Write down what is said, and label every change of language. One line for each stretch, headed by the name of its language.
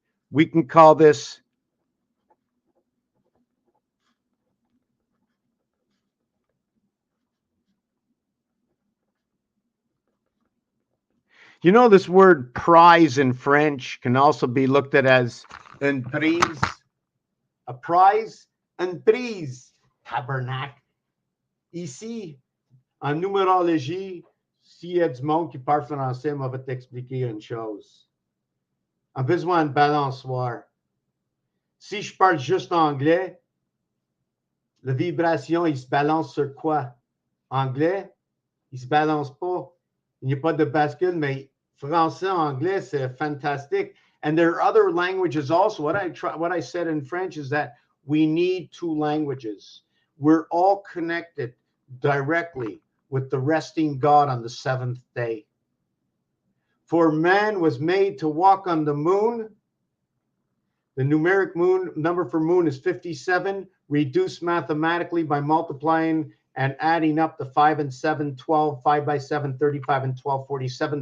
English: We can call this You know, this word prize in French can also be looked at as
French: une prise,
English: a prize,
French: une prise, tabernacle. Ici, en numérologie, s'il y a du monde qui parle français, on va t'expliquer une chose. On a besoin de balançoire. Si je parle juste anglais, la vibration, il se balance sur quoi? Anglais, il se balance pas. Il n'y a pas de bascule, mais français, anglais, c'est fantastique.
English: And there are other languages also. What I said in French is that we need two languages. We're all connected directly with the resting God on the seventh day. For man was made to walk on the moon. The numeric moon number for moon is 57, reduced mathematically by multiplying and adding up the 5 and 7, 12, 5 by 7, 35, and 12, 47.